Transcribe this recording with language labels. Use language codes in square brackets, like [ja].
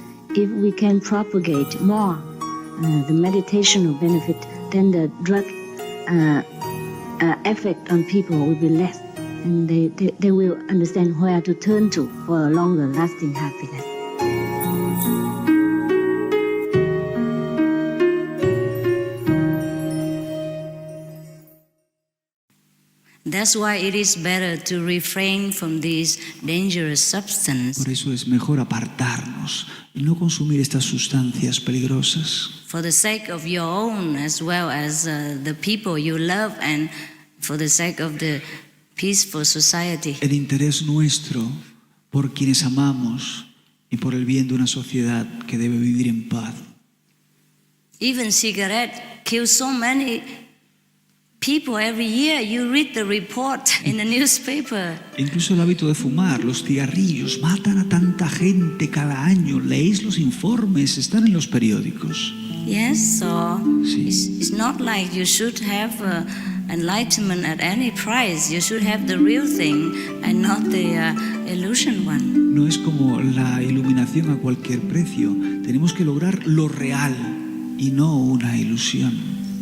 [en] If we can propagate more the meditational benefit, then the drug effect on people will be less, and they will understand where to turn to for a longer lasting happiness. That's why it is better to refrain from these dangerous substances. [es] Por eso es mejor apartarnos y no consumir estas sustancias peligrosas. [en] For the sake of your own as well as the people you love, and for the sake of the peaceful society. [es] El interés nuestro por quienes amamos y por el bien de una sociedad que debe vivir en paz. [en] Even cigarette kills so many people every year. You read the report in the newspaper. [es] Incluso el hábito de fumar, los cigarrillos, matan a tanta gente cada año. Leéis los informes, están en los periódicos. [en] Yes, so [es] sí. [en] It's not like you should have enlightenment at any price. You should have the real thing and not the illusion one. [es] No es como la iluminación a cualquier precio. Tenemos que lograr lo real y no una ilusión.